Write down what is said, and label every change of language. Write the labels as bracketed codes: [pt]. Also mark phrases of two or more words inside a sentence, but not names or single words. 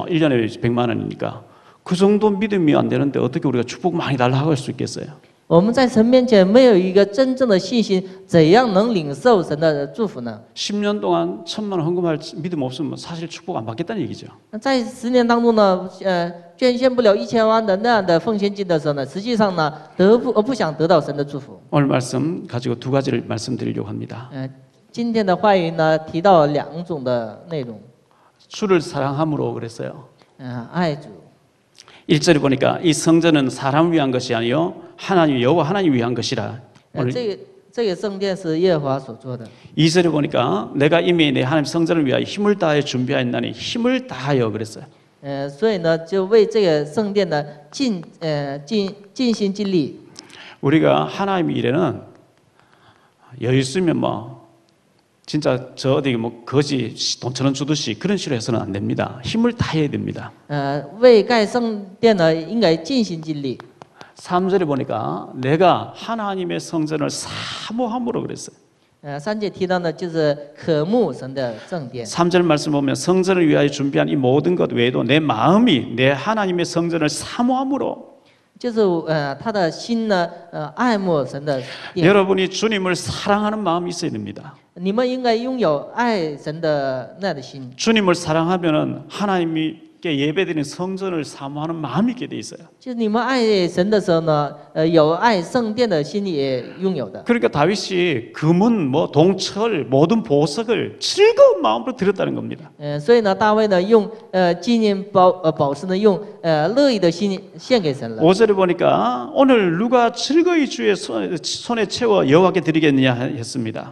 [ko] 1년에 100만 원이니까. 그 정도 믿음이 안 되는데 어떻게 우리가 축복 많이 달라 할 수 있겠어요? [zh] 我们在神面前没有一个真正的信心，怎样能领受神的祝福呢？ [ko] 10년 동안 1,000만 원 헌금할 믿음 없으면 사실 축복 안 받겠다는 얘기죠. [zh] 在10年当中呢，捐献不了1000万的那样的奉献金的时候呢，实际上呢，不想得到神的祝福。 [ko] 오늘 말씀 가지고 두 가지를 말씀드리려고 합니다. [zh] 今天的话语呢，提到2种的内容。 [ko] 주를 사랑함으로 그랬어요. [zh] 爱主。 [ko] 1절에 보니까 이 성전은 사람을 위한 것이 아니요 하나님 여호와 하나님 위한 것이라. [zh] 这个圣殿是耶和华所做的。 [ko] 2절에 보니까 내가 이미 내 하나님 성전을 위하여 힘을 다하여 준비하였나니 힘을 다하여 그랬어요. [zh] 所以呢，就为这个圣殿呢尽心尽力。 [ko] 우리가 하나님 일에는 여유 있으면 뭐 진짜 저 어디 뭐 거지 돈처럼 주듯이 그런 식으로 해서는 안 됩니다. 힘을 다해야 됩니다. [zh] 为盖圣殿呢，应该尽心尽力。 [ko] 3절에 보니까 내가 하나님의 성전을 사모함으로 그랬어요. [zh] 3 节提到呢，就是渴慕神的圣殿。 [ko] 3절 말씀 보면 성전을 위하여 준비한 이 모든 것 외에도 내 마음이 내 하나님의 성전을 사모함으로. [zh] 就是他的心呢，爱慕神的殿。 [ko] 여러분이 주님을 사랑하는 마음이 있어야 됩니다. [zh] 你们应该拥有爱神的那样的心。 [ko] 주님을 사랑하면은 하나님께 예배드리는 성전을 사모하는 마음이 있게 돼 있어요. [zh] 就是你们爱神的时候呢，有爱圣殿的心也拥有的。 [ko] 그러니까 다윗이 금은 뭐 동철 모든 보석을 즐거운 마음으로 드렸다는 겁니다. [zh] 所以呢，大卫呢用金银宝石呢用乐意的心献给神了。 [ko] 5절에 보니까 오늘 누가 즐거이 주의 손에 채워 여호와께 드리겠느냐 했습니다.